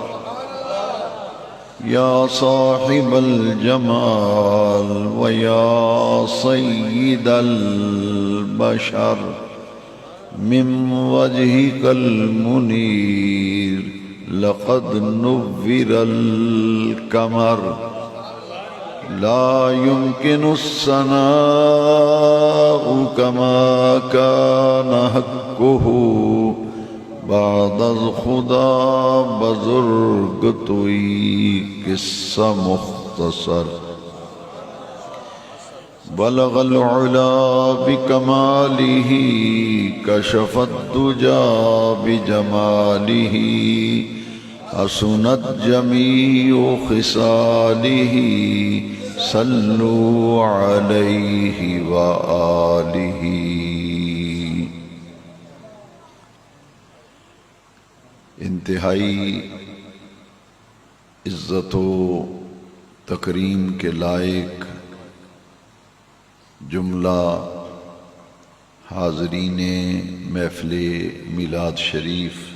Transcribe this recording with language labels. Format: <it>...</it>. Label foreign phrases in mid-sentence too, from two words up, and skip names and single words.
<ar>يا صاحب الجمال ويا سيد البشر من وجهك المنير لقد نور القمر لا يمكن الثناء كما كان حقه</ar> <fa>بعد الخدا بزرگ توئی قصہ مختصر</fa> <ar>بلغ العلا بكماله كشف الدجى بجماله حسنت جميع خصاله صلوا عليه وآله</ar> <ur>انتہائی عزت و تکریم کے لائق جملہ حاضرین محفل میلاد شریف</ur>